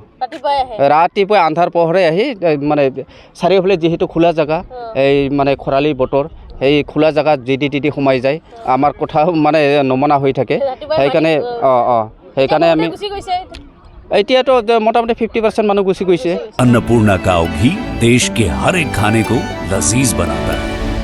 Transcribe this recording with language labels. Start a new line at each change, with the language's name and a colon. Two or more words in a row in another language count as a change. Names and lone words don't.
Assamese: ৰাতিপুৱাই আন্ধাৰ পোহৰে আহি মানে চাৰিওফালে যিহেতু খোলা জেগা, এই মানে খৰালি বতৰ, সেই খোলা জেগাত যি সোমাই যায়, আমাৰ কথাও মানে নমনা হৈ থাকে। সেইকাৰণে সেইকাৰণে আমি এতিয়াতো মোটামুটি 50% মানুহ গুচি গৈছে।
Hindi: अन्नपूर्णा काव घी देश के हर एक खाने को लजीज बनाता है।